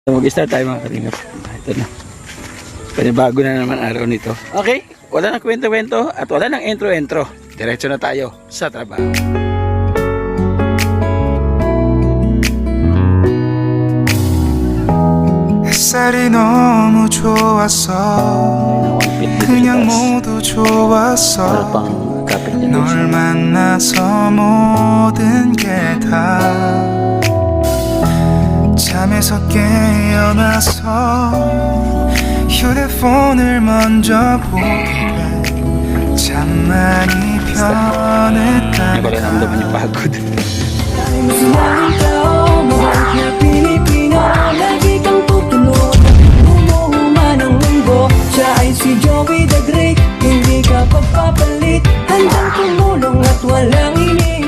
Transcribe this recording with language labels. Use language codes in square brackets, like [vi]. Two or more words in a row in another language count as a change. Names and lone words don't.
[tl] Mag-start tayo mga kalingap. Ito na. Panibago na naman araw nito. Okay, wala nang kwento-kwento at wala nang intro-intro. Diretso na tayo sa trabaho. [ko] 햇살이 너무 좋았어 그냥 모두 좋았어 널 만나서 모든 게 다 잠에서 깨어나서 휴대폰을 먼저 보게 참 많이 변했다 [tl] Hindi ko rin naman yung pagod. Si Joey the Great, hindi ka pagpapalit, handang tumulong at walang hiling.